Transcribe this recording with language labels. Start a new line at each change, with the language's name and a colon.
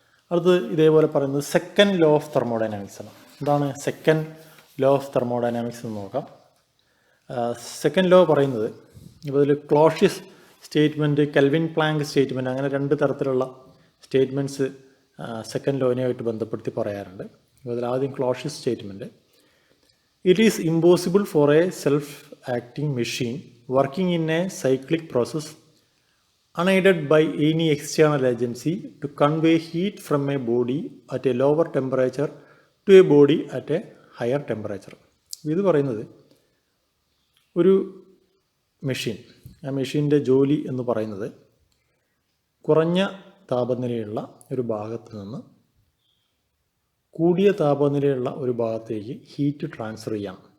Malayalam: അടുത്തത് ഇതേപോലെ പറയുന്നത് സെക്കൻഡ് ലോ ഓഫ് തെർമോഡൈനാമിക്സ് ആണ്. എന്താണ് സെക്കൻഡ് ലോ ഓഫ് തെർമോഡൈനാമിക്സ് എന്ന് നോക്കാം. സെക്കൻഡ് ലോ പറയുന്നത്, ഇപ്പോൾ ഇതിൽ Clausius statement, kelvin Planck statement, അങ്ങനെ 2 തരത്തിലുള്ള സ്റ്റേറ്റ്മെൻറ്റ്സ് സെക്കൻഡ് ലോനുമായിട്ട് ബന്ധപ്പെടുത്തി പറയാറുണ്ട്. അപ്പോൾ അതിൽ ആദ്യം Clausius statement,
English: It is impossible for a self-acting machine working in a cyclic process unaided by any external agency to convey heat from a body at a lower temperature to a body at a higher temperature.
Malayalam: ഇത് പറയുന്നത് ഒരു machine, ആ മെഷീൻ്റെ ജോലി എന്ന് പറയുന്നത് കുറഞ്ഞ താപനിലയുള്ള ഒരു ഭാഗത്ത് നിന്ന് കൂടിയ താപനിലയുള്ള ഒരു ഭാഗത്തേക്ക് ഹീറ്റ് ട്രാൻസ്ഫർ ചെയ്യാം.